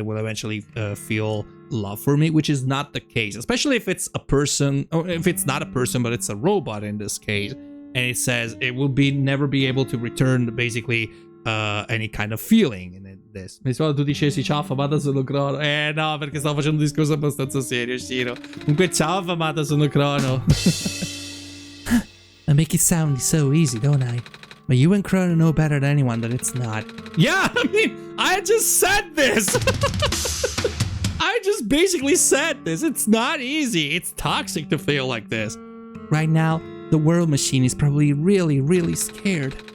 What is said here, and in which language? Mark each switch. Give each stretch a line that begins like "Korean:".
English: They will eventually feel love for me, which is not the case, especially if it's a person, or if it's not a person, but it's a robot in this case. And it says it will never be able to return basically any kind of feeling in this.
Italian: Mi sembra tu dicessi ciao affamata sono crono. No, perché stavo facendo un discorso abbastanza serio, Shiro. Comunque ciao affamata sono crono.
English: I make it sound so easy, don't I? But you and Chrono know better than anyone that it's not. Yeah, I mean, I just said this. I just basically said this. It's not easy. It's toxic to feel like this. Right now, the world machine is probably really, really scared.